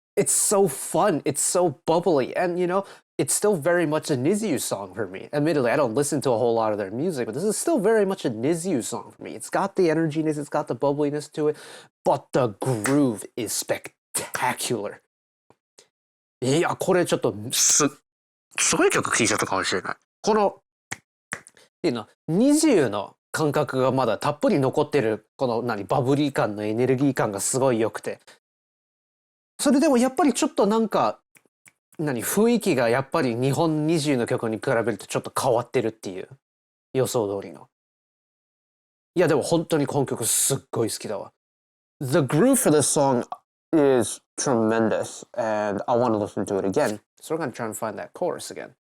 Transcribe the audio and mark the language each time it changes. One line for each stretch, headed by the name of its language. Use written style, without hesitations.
English: It's so fun. It's so bubbly. And you know, it's still very much a NiziU song for me. Admittedly, I don't listen to a whole lot of their music, but this is still very much a NiziU song for me. It's got the energiness, it's got the bubbliness to it, but the groove is spectacular.
Japanese: いや、これちょっとすごい曲聴いちゃったかもしれない。この、っていうの、NiziUの感覚がまだたっぷり残ってる、このバブリー感のエネルギー感がすごい良くて。それでもやっぱりちょっとなんか、雰囲気がやっぱり日本NiziUの曲に比べるとちょっと変わってるっていう予想通りの。いやでも本当にこの曲すっごい好きだわ。
English: The groove for this song is tremendous and I want to listen to it again. So we're going to try and find that chorus again.